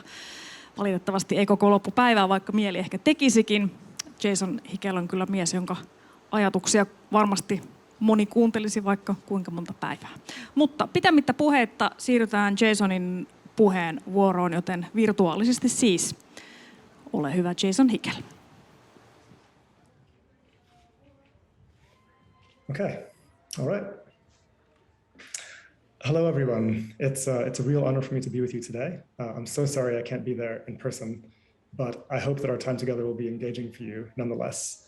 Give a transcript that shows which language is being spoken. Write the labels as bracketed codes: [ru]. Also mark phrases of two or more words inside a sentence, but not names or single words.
[fi] Valitettavasti ei koko loppupäivää, vaikka mieli ehkä tekisikin. Jason Hickel on kyllä mies, jonka ajatuksia varmasti moni kuuntelisi vaikka kuinka monta päivää. Mutta pitämättä puheitta siirrytään Jasonin puheenvuoroon, joten virtuaalisesti siis. Ole hyvä, Jason Hickel. [en] Okay, all right. Hello everyone. It's a real honor for me to be with you today. I'm so sorry I can't be there in person, but I hope that our time together will be engaging for you nonetheless.